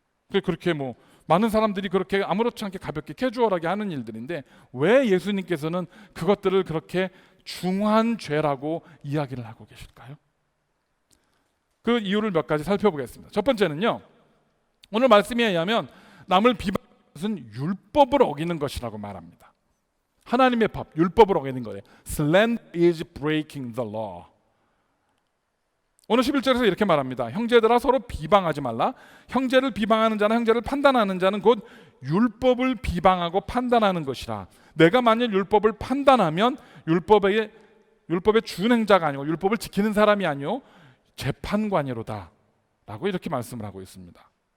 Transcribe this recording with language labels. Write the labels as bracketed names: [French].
[Korean] 그렇게 많은 사람들이 그렇게 아무렇지 않게 가볍게 캐주얼하게 하는 일들인데 왜 예수님께서는 그것들을 그렇게 중한 죄라고 이야기를 하고 계실까요? 그 이유를 몇 가지 살펴보겠습니다. 첫 번째는요, 오늘 말씀에 의하면 남을 비방하는 것은 율법을 어기는 것이라고 말합니다. 하나님의 법, 율법을 어기는 거예요. [English] Slander is breaking the law. [Korean] 오늘 11절에서 이렇게 말합니다. 형제들아 서로 비방하지 말라. 형제를 비방하는 자나 형제를 판단하는 자는 곧 율법을 비방하고 판단하는 것이라. 내가 만일 율법을 판단하면 율법의 준행자가 아니고 율법을 지키는 사람이 아니요 재판관이로다 라고 이렇게 말씀을 하고 있습니다.